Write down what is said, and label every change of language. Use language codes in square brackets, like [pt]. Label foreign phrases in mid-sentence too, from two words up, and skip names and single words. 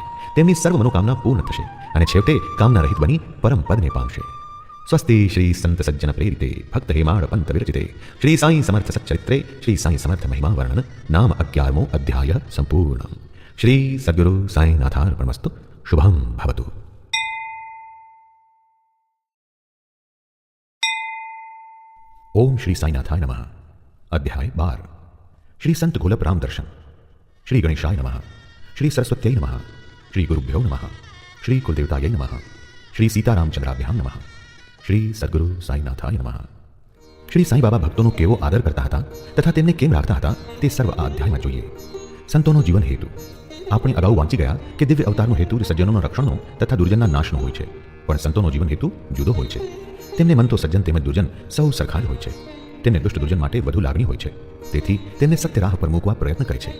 [gu] તેમની સર્વ મનોકામના પૂર્ણ થશે અને છેવટે કામના રહિત બની પરમ પદને પામશે. [sa] સ્વસ્તિ શ્રી સંત સજ્જન પ્રેરિતે ભક્ત હેમાળ પંત વિરચિતે શ્રી સાંઈ સમર્થ સચ્ચરિત્રે શ્રી સાંઈ સમર્થ મહિમા વર્ણન નામ 11મો અધ્યાય સંપૂર્ણ. શ્રી સદ્ગુરુ સાંઈનાથાર્પણમસ્તુ. શુભમ ભવતુ. ओम श्री साईनाथाय नमः. [gu] અધ્યાય 12. શ્રી સંત ગોલપ રામ દર્શન. [sa] श्री गणेशाय नमः. श्री सरस्वत्यै नमः. श्री गुरुभ्यो नमः. श्री कुलदेवतायै नमः. श्री सीतारामचंद्राभ्यां नमः. શ્રી સદગુરુ સાંઈનાથાય નમઃ. [gu] શ્રી સાંઈ બાબા ભક્તોનો કેવો આદર કરતા હતા તથા તેમને કેમ રાખતા હતા તે સર્વ આ અધ્યાયમાં જોઈએ. સંતોનો જીવન હેતુ. આપણે અગાઉ વાંચી ગયા કે દિવ્ય અવતારનો હેતુ સજ્જનોના રક્ષણનો તથા દુર્જનના નાશનો હોય છે, પણ સંતોનો જીવન હેતુ જુદો હોય છે. તેમને મન તો સજ્જન તેમજ દુર્જન સૌ સરખા જ હોય છે. તેમને દુષ્ટ દુર્જન માટે વધુ લાગણી હોય છે, તેથી તેમને સત્ય રાહ પર મૂકવા પ્રયત્ન કરે છે.